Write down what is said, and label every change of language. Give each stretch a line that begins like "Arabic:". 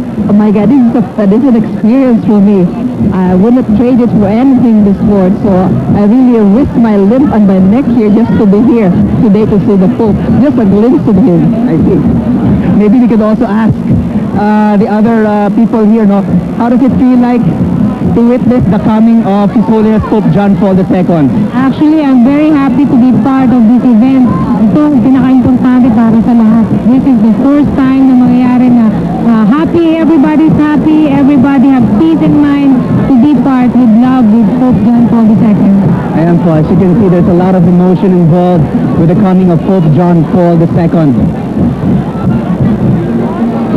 English: Oh my God, this is an experience for me. I wouldn't trade it for anything this world, so I really risk my limb and my neck here just to be here today to see the Pope. Just a glimpse of him. I see. Maybe we could also ask the other people here, no? How does it feel like to witness the coming of His Holiness Pope John Paul II? Actually, I'm very happy to be part of this event.
Filipino: Ito ang pinaka-importante para sa lahat.
English: This is the first time
Filipino: na mangyayari na
English: everybody's happy, everybody have peace in mind to be part with love with Pope John Paul II.
Filipino: Ayan po. po.
English: As you can see, there's a lot of emotion involved with the coming of Pope John Paul II.